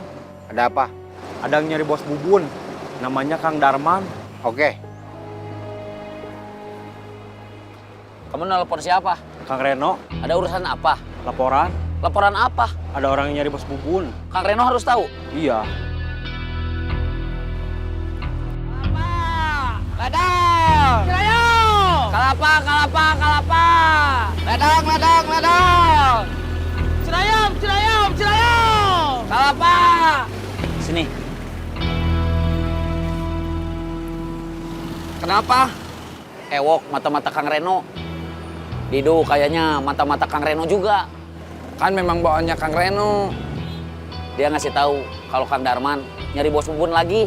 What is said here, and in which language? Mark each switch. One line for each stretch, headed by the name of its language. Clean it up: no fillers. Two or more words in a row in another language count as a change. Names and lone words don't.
Indonesian: ada apa? Ada yang nyari bos Bubun. Namanya Kang Darman. Oke. Kamu nelpon siapa? Kang Reno. Ada urusan apa? Laporan. Laporan apa? Ada orang yang nyari bos Bubun. Kang Reno harus tahu? Iya. Ledang! Cirayong! Kalapa, kalapa, kalapa! Ledang, ledang, ledang! Cirayong, cirayong, cirayong! Kalapa! Sini. Kenapa? Ewok mata-mata Kang Reno. Didu kayaknya mata-mata Kang Reno juga. Kan memang bawaannya Kang Reno. Dia ngasih tahu kalau Kang Darman nyari bos Bubun lagi.